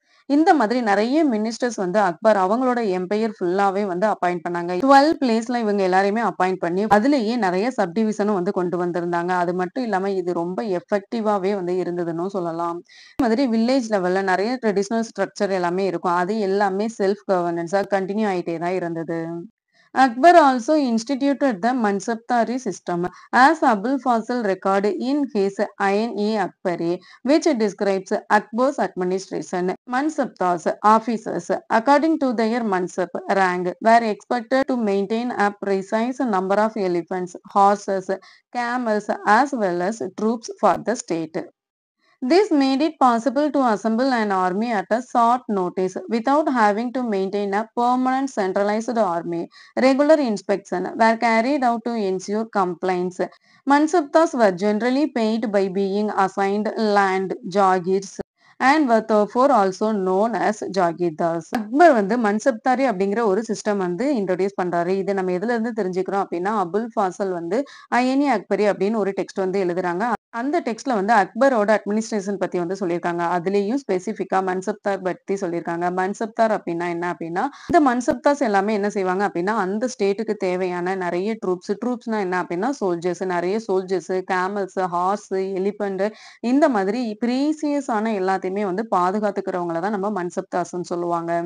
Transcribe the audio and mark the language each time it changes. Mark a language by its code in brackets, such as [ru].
[ta] இந்த மாதிரி நெறைய மினிஸ்டர்ஸ் வந்து அக்பர் அவங்களோட எம்பையர் ஃபுல்லாவே வந்து அப்பாயிண்ட் பண்ணாங்க. 12 பிளேஸ்ல இவங்க எல்லாரையுமே அப்பாயிண்ட் பண்ணி, அதிலேயே நெறைய சப் டிவிஷனும் வந்து கொண்டு வந்திருந்தாங்க. அது மட்டும் இல்லாம இது ரொம்ப எஃபெக்டிவாவே வந்து இருந்ததுன்னும் சொல்லலாம். அதே மாதிரி வில்லேஜ் லெவல்ல நெறைய ட்ரெடிஷனல் ஸ்ட்ரக்சர் எல்லாமே இருக்கும். அது எல்லாமே செல்ஃப் கவர்னன்ஸா கன்டின்யூ ஆயிட்டே தான் இருந்தது. [en] Akbar also instituted the Mansabdari system, as Abul Fazl recorded in his Ain-e-Akbari, which describes Akbar's administration. Mansabdars, officers, according to their Mansab rank, were expected to maintain a precise number of elephants, horses, camels, as well as troops for the state. This made it possible to assemble an army at a short notice without having to maintain a permanent centralized army. Regular inspections were carried out to ensure compliance. Mansabtas were generally paid by being assigned land, jagirs, and were therefore also known as jagirdars. [ta] Akbar வந்து மன்சப்தாரி அப்படிங்கிற ஒரு system வந்து introduce பண்றாரு. இது நம்ம எதுல இருந்து தெரிஞ்சுக்கிறோம் அப்படின்னா, அபுல் ஃபாசல் வந்து அயனி அக்பரி அப்படின்னு ஒரு டெக்ஸ்ட் வந்து எழுதுறாங்க. அந்த டெக்ஸ்ட்ல வந்து அக்பரோட அட்மினிஸ்ட்ரேஷன் பத்தி வந்து சொல்லியிருக்காங்க. அதுலயும் ஸ்பெசிஃபிக்கா மன்சப்தார் பத்தி சொல்லியிருக்காங்க. மன்சப்தார் அப்படின்னா என்ன அப்படின்னா, இந்த மன்சப்தார்ஸ் எல்லாமே என்ன செய்வாங்க அப்படின்னா, அந்த ஸ்டேட்டுக்கு தேவையான நெறைய ட்ரூப்ஸ்னா என்ன அப்படின்னா சோல்ஜர்ஸ் நெறைய சோல்ஜர்ஸ், கேமல்ஸ், ஹார்ஸ், எலிபென்ட் இந்த மாதிரி பிரீசியஸ் ஆன எல்லாத்தையுமே வந்து பாதுகாத்துக்கிறவங்கள தான் நம்ம மன்சப்தார்ஸ்ன்னு சொல்லுவாங்க.